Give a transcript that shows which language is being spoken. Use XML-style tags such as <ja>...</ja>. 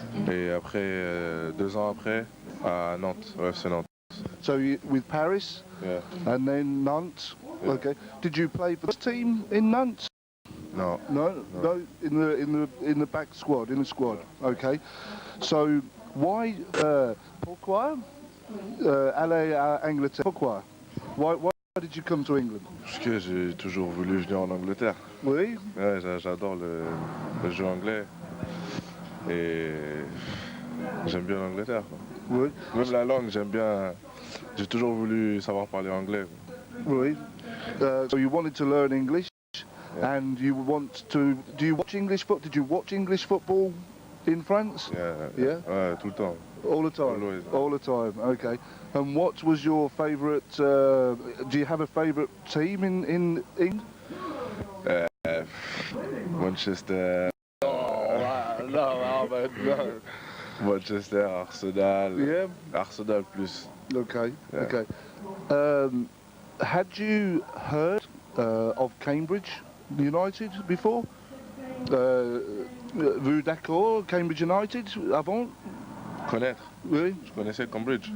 <fr>Et après, 2 ans après, à Nantes, au FC Nantes.</fr> <en>So you, with Paris? Yeah. And then Nantes? Yeah. Okay. Did you play for this team in Nantes? No. No, in the back squad, in the squad. Okay. So why,</en> <fr>pourquoi aller à Angleterre? Pourquoi?</fr> <en>Why did you come to England?</en> <fr>Parce que j'ai toujours voulu venir en Angleterre. Oui. Ouais, j'adore le jeu anglais. Et j'aime bien l'Angleterre. Oui. Même la langue, j'aime bien. J'ai toujours voulu savoir parler anglais. Oui.</fr> <en>So you wanted to learn English, and you want to. Do you watch English football? Did you watch English football in France?</en> <fr>Yeah. Ouais, tout le temps.</fr> <en>All the time. Always. All the time. Okay. And what was your favourite? Do you have a favourite team in England? Manchester. No, no. Manchester, Arsenal. Yeah. Arsenal plus. Okay. Yeah. Okay. Had you heard of Cambridge United before?</en> <fr>Vous d'accord, Cambridge United avant? Connaître? Oui. Je connaissais Cambridge?</fr>